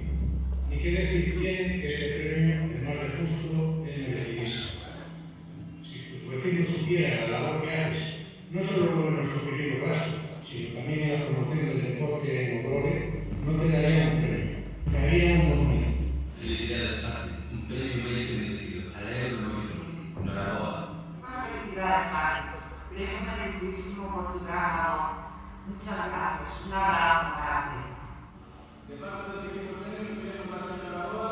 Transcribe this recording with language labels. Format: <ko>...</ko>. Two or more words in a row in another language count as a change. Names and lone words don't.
<es>Y qué decir tiene que este premio es más de justo es merecidísimo. Si tus vecinos supieran la labor que haces, no solo con nuestro querido Raso, sino también en la promoción del deporte en Obrore, no te darían un premio, te harían un documento. Felicidades, Pati.</es> <gl>Un premio máis que merecido. Alegro moito. Noraboa. Unha felicidade, Pati. Premio merecidísimo</gl> <es>por tu trabajo. Muchas gracias. Un abrazo grande. De parte de los equipos técnicos, queremos darle una enhorabuena.</es>